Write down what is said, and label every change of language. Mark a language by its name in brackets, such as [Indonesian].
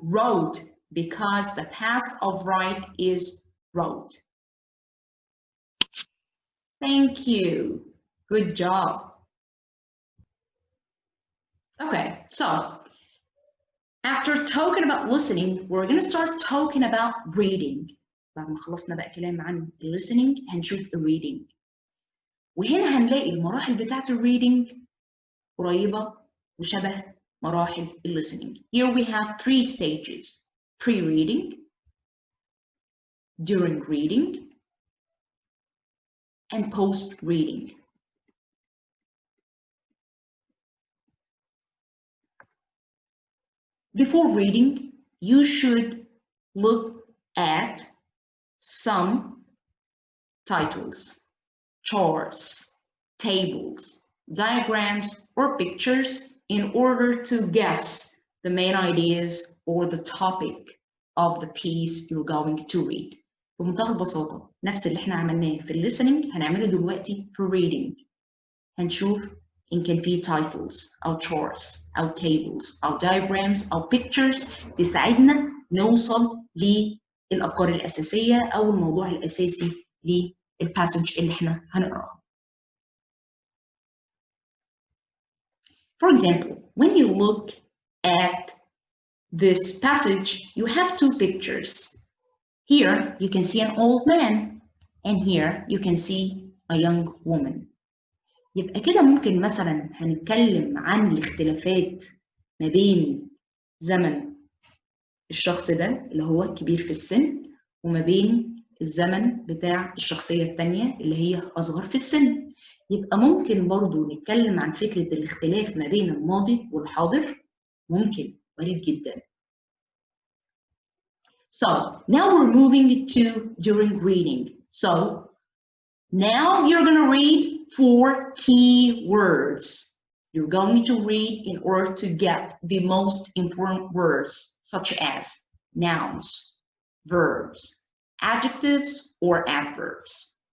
[English] Wrote, because the past of write is wrote. Thank you. Good job. Okay, so after talking about listening, we're going to start talking about reading. [Arabic] بعد ما خلصنا بقى كلام عن listening هنشوف reading. وهنا هنلاقي المراحل بتاعت reading قريبة وشبه مراحل listening. [English] Here we have 3 stages: pre-reading, during reading, and post-reading. Before reading, you should look at some titles, charts, tables, diagrams, or pictures in order to guess the main ideas or the topic of the piece you're going to read. [Arabic] بمنتهى البساطة نفس اللي احنا عملناه في listening هنعمله دلوقتي في reading. هنشوف إن كان في titles أو charts أو tables أو diagrams أو pictures تساعدنا نوصل للأفكار الأساسية أو الموضوع الأساسي للباسج اللي احنا هنقراه. [English] For example, when you look at this passage, you have 2 pictures. Here you can see an old man, and here you can see a young woman. [Arabic] يبقى كده ممكن مثلا هنتكلم عن الاختلافات ما بين زمن الشخص ده اللي هو كبير في السن وما بين الزمن بتاع الشخصية التانية اللي هي أصغر في السن. يبقى ممكن برضو نتكلم عن فكرة الاختلاف ما بين الماضي والحاضر. ممكن، وارد جدا. [English] So now we're moving to during reading. So now you're going to read 4 key words. You're going to read in order to get the most important words, such as nouns, verbs, adjectives, or adverbs.